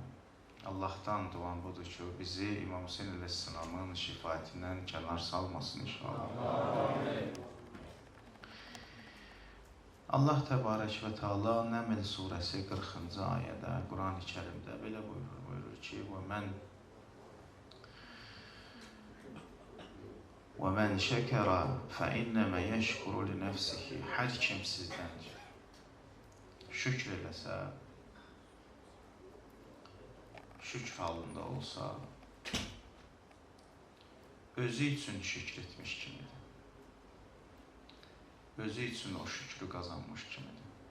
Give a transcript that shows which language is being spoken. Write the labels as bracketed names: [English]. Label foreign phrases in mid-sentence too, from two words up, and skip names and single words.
[Azerbaijani] Allah'tan duan budur ki, bizi İmam Hüseyin Aleyhisselam'ın şifaatindən kənar salmasın inşallah. Allah [Arabic] تبارك وتعالى [Azerbaijani] Nəml surəsi 40-cı ayədə Quran-ı Kərimdə belə buyurur ki, [Arabic] وَمَنْ شَكَرَ فَإِنَّمَا يَشْكُرُ لِنَفْسِهِ. [Azerbaijani] Hər kim sizdən şükr eləsə, şükr halında olsa, özü üçün şükr etmiş kimidir. Özü üçün o şükrü qazanmış kimidir.